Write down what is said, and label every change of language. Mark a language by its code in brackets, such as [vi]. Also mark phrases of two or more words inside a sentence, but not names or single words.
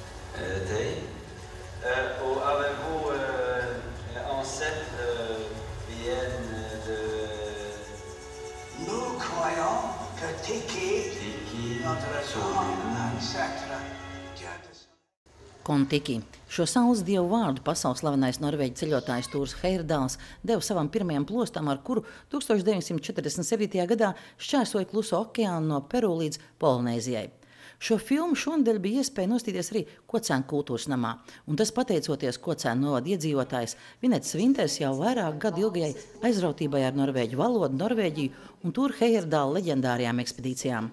[fr] Avez-vous ancêtres viennent de... Nous croyons que Tiki, notre grand ancêtre, Kon-Tiki. [lv] Šo saules dievu vārdu pasaules slavenais norvēģu ceļotājs Tūrs Heyerdāls deva savam pirmajam plostam, ar kuru 1947. gadā šķērsoja Kluso okeānu no Peru līdz Polinēzijai. Šo filmu šonadēļ bija iespēja nostīties arī Kocēnu kultūras namā, un tas pateicoties Kocēnu novada iedzīvotājs Vinets Vinters jau vairāk gadu ilgajai aizrautībai ar norvēģu valodu, Norvēģiju un Tūra Heyerdāla leģendārajām ekspedīcijām.